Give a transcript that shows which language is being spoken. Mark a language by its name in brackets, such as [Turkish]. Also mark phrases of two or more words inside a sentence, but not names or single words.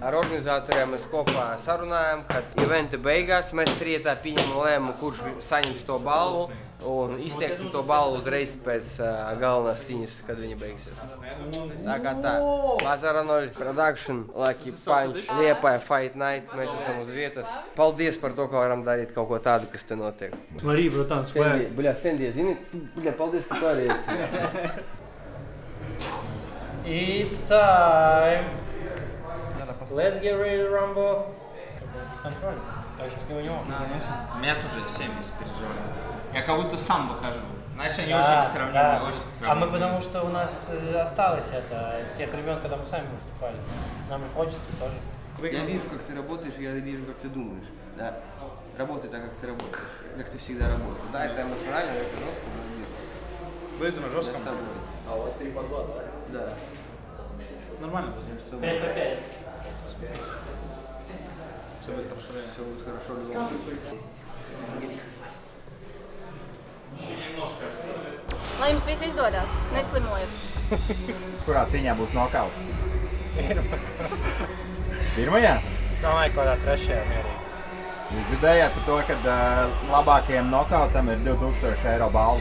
[Latvian] Ar organizatoriem mēs kopā sarunājām, kad eventa beigās mēs trietā pieņemam lēmumu, kurš saņems to balvu un izteiksim to balvu uzreiz pēc galvenās cīņas, kad viņa beigsies. Tā kā tā. Bazara 0 Production, Lucky Punch, Liepāja Fight Night, mēs esam uz vietas. Paldies par to, ka varam darīt kaut ko tādu, kas te notiek. Marī, protams, Stendi, zini, paldies, ka tu arī esi. [English] It's time! Let's get ready to rumble! [Russian] Контроль. Так что ты у него. Меня тоже всеми переживаю. Я как будто сам выхожу. Знаешь, они очень сравнимы, очень сравнимы. А мы потому что у нас осталось это с тех времен, когда мы сами выступали. Нам хочется тоже. Я вижу, как ты работаешь, я вижу, как ты думаешь. Да. Работай так, как ты работаешь. Как ты всегда работаешь. Да, это эмоционально, это жестко, но Будет на жестком. А у вас 3 по 2, да? да. Нормально будет. 5 по 5. Все будет хорошо. Все будет хорошо в любом случае. [Latvian] Lai jums viss izdodas, neslimojiet. Kurā cīņā būs nokauts? Pirmajā? Es domāju, kādā trešajā mierīgi. Jūs dzirdējāt par to, ka labākajiem nokautam ir 2000 eiro balva.